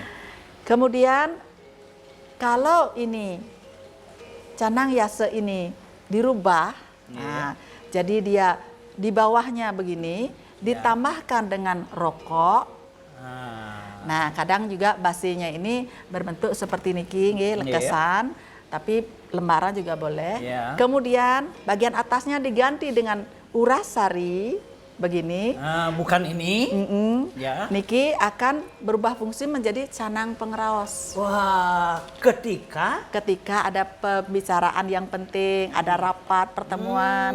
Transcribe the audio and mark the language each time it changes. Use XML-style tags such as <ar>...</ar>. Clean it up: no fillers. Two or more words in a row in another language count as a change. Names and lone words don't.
<id>Kemudian kalau ini canang yase ini dirubah, nah, jadi dia di bawahnya begini, ditambahkan dengan rokok. Nah, kadang juga basinya ini berbentuk seperti niki, nggih, lekesan, tapi lembaran juga boleh. Yeah. Kemudian bagian atasnya diganti dengan uras sari, begini. Bukan ini. Ya. Niki akan berubah fungsi menjadi canang pengraos. Wah, Ketika ada pembicaraan yang penting, ada rapat, pertemuan.</id>